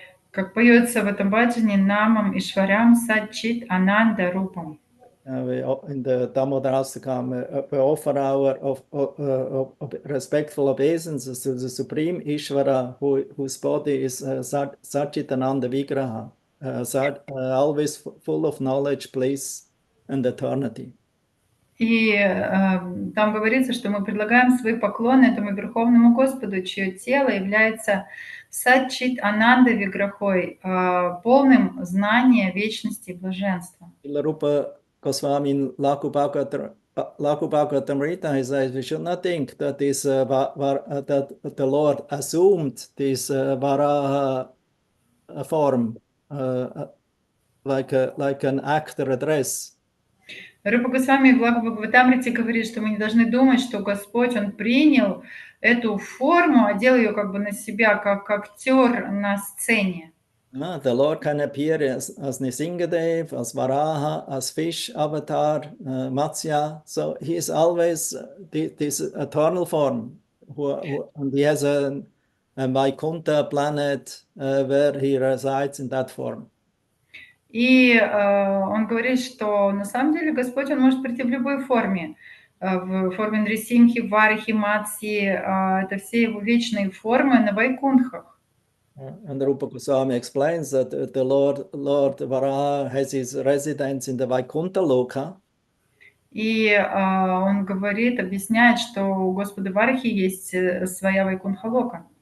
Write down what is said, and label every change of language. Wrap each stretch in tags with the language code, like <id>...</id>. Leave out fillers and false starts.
<ru>Как поется в этом баджане,</ru> <sa>Намам Ишварам Саччит Ананда Рупам.</sa> <en>In the Damodarastakam, we offer our respectful obeisances to the Supreme Ishvara, whose body is Satchitananda Vigraha, always full of knowledge, bliss, and eternity.</en> <ru>И там говорится, что мы предлагаем свои поклоны этому Верховному Господу, чье тело является Сатчит Ананда Виграхой, полным знания, вечности и блаженства.</ru> <en>Goswami Lakubhagavatamrita, he says we should not think that this that the Lord assumed this Varaha form like an actor address.</en> <ru>Рупа Госвами в Бхагаватамрите говорит, что мы не должны думать, что Господь, Он принял эту форму, одел ее как бы на себя, как актер на сцене.</ru> <en>The Lord can appear as Nisingadev, as Varaha, as fish avatar, Matsya. So he is always this eternal form. And he has a Vaikuntha planet where he resides in that form.</en> <ru>И он говорит, что на самом деле Господь, Он может прийти в любой форме. в форме Нрисимхи, Варахи, Матси. Это все его вечные формы на Вайкунхах.</ru> <en>And Rupa Goswami explains that the Lord Varaha has his residence in the Vaikuntha Loka.</en> <ru>И он говорит, объясняет, что у Господа Варахи есть своя Вайкунха-лока.</ru>